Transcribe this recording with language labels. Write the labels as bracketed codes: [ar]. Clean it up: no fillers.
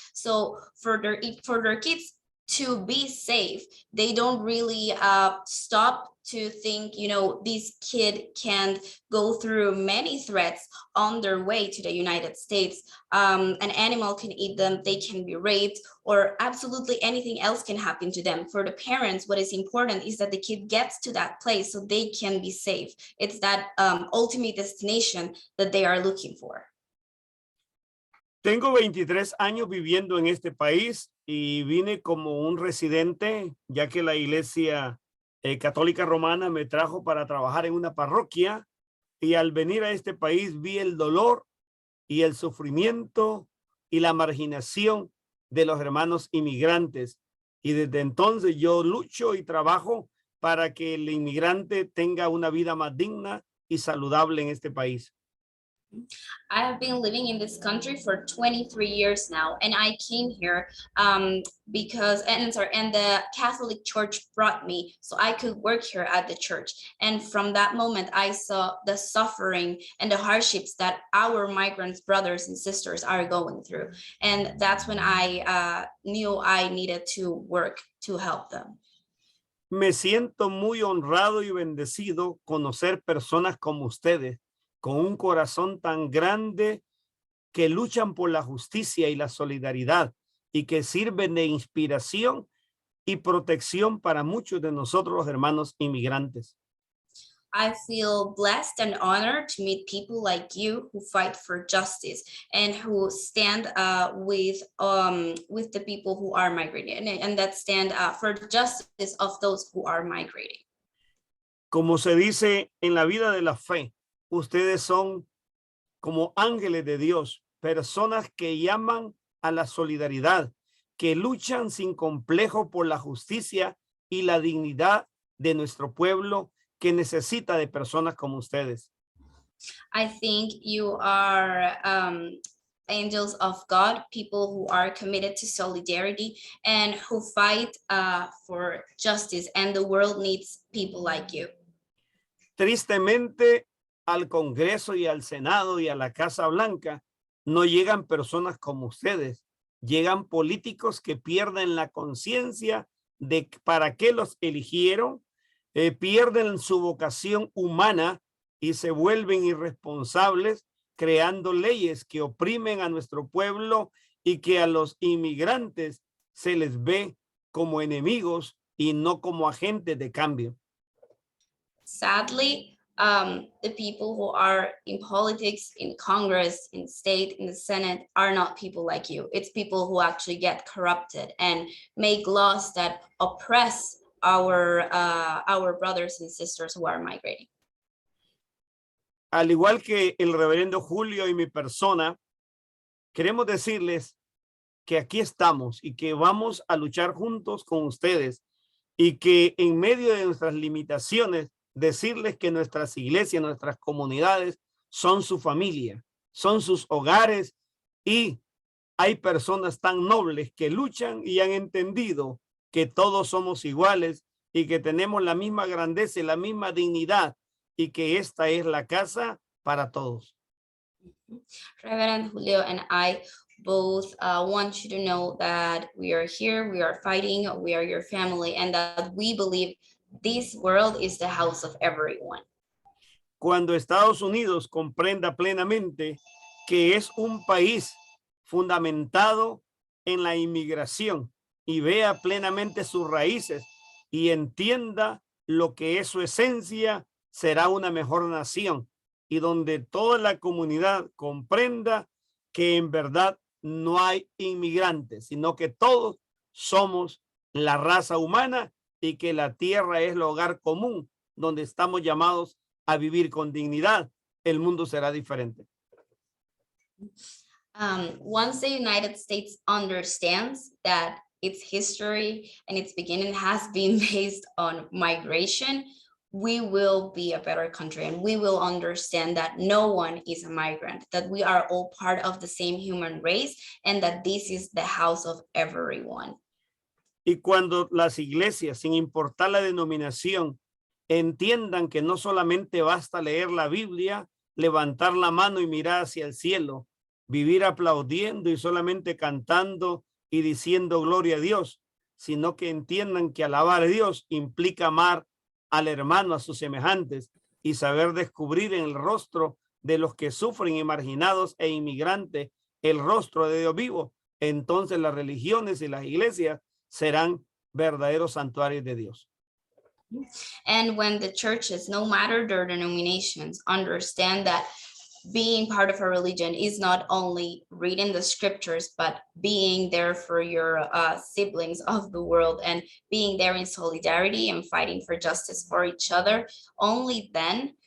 [en] So for their kids to be safe, they don't really stop to think, you know, this kid can go through many threats on their way to the United States. An animal can eat them, they can be raped, or absolutely anything else can happen to them. For the parents, what is important is that the kid gets to that place so they can be safe. It's that ultimate destination that they are looking for. [es] Tengo 23 años viviendo en este país y vine como un residente, ya que la iglesia católica romana me trajo para trabajar en una parroquia y al venir a este país vi el dolor y el sufrimiento y la marginación de los hermanos inmigrantes. Y desde entonces yo lucho y trabajo para que el inmigrante tenga una vida más digna y saludable en este país. [en] I have been living in this country for 23 years now, and I came here because the Catholic Church brought me so I could work here at the church. And from that moment, I saw the suffering and the hardships that our migrants brothers and sisters are going through. And that's when I knew I needed to work to help them. [es] Me siento muy honrado y bendecido conocer personas como ustedes, con un corazón tan grande, que luchan por la justicia y la solidaridad y que sirven de inspiración y protección para muchos de nosotros los hermanos inmigrantes. [en] I feel blessed and honored to meet people like you who fight for justice and who stand with the people who are migrating and that stand for justice of those who are migrating. [es] Como se dice en la vida de la fe, ustedes son como ángeles de Dios, personas que llaman a la solidaridad, que luchan sin complejo por la justicia y la dignidad de nuestro pueblo, que necesita de personas como ustedes. [en] I think you are angels of God, people who are committed to solidarity and who fight for justice, and the world needs people like you. [es] Tristemente, al Congreso y al Senado y a la Casa Blanca no llegan personas como ustedes, llegan políticos que pierden la conciencia de para qué los eligieron, pierden su vocación humana y se vuelven irresponsables creando leyes que oprimen a nuestro pueblo y que a los inmigrantes se les ve como enemigos y no como agentes de cambio. [en] Sadly, the people who are in politics, in Congress, in state, in the Senate are not people like you. It's people who actually get corrupted and make laws that oppress our brothers and sisters who are migrating. [es] Al igual que el reverendo Julio y mi persona, queremos decirles que aquí estamos y que vamos a luchar juntos con ustedes y que en medio de nuestras limitaciones, decirles que nuestras iglesias, nuestras comunidades son su familia, son sus hogares y hay personas tan nobles que luchan y han entendido que todos somos iguales y que tenemos la misma grandeza y la misma dignidad y que esta es la casa para todos. [en] Reverend Julio and I both want you to know that we are here, we are fighting, we are your family, and that we believe this world is the house of everyone. [es] Cuando Estados Unidos comprenda plenamente que es un país fundamentado en la inmigración y vea plenamente sus raíces y entienda lo que es su esencia, será una mejor nación y donde toda la comunidad comprenda que en verdad no hay inmigrantes, sino que todos somos la raza humana y que la tierra es el hogar común donde estamos llamados a vivir con dignidad, el mundo será diferente. [en] Once the United States understands that its history and its beginning has been based on migration, we will be a better country and we will understand that no one is a migrant, that we are all part of the same human race and that this is the house of everyone. [es] Y cuando las iglesias, sin importar la denominación, entiendan que no solamente basta leer la Biblia, levantar la mano y mirar hacia el cielo, vivir aplaudiendo y solamente cantando y diciendo gloria a Dios, sino que entiendan que alabar a Dios implica amar al hermano, a sus semejantes y saber descubrir en el rostro de los que sufren y marginados e inmigrantes el rostro de Dios vivo. Entonces las religiones y las iglesias serán verdaderos santuarios de Dios. [en] And when the churches, no matter their denominations, understand that being part of a religion is not only reading the scriptures, but being there for your siblings of the world and being there in solidarity and fighting for justice for each other, only then